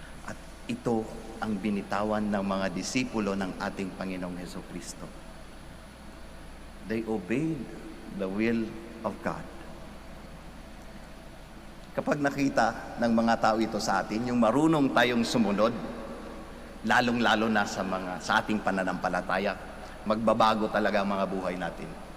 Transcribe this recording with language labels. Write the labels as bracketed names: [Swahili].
[Filipino] At ito ang binitawan ng mga disipulo ng ating Panginoong Hesukristo. [English] They obeyed the will of God. [Filipino] Kapag nakita ng mga tao ito sa atin, yung marunong tayong sumunod, lalong-lalo na sa ating pananampalataya, magbabago talaga ang mga buhay natin.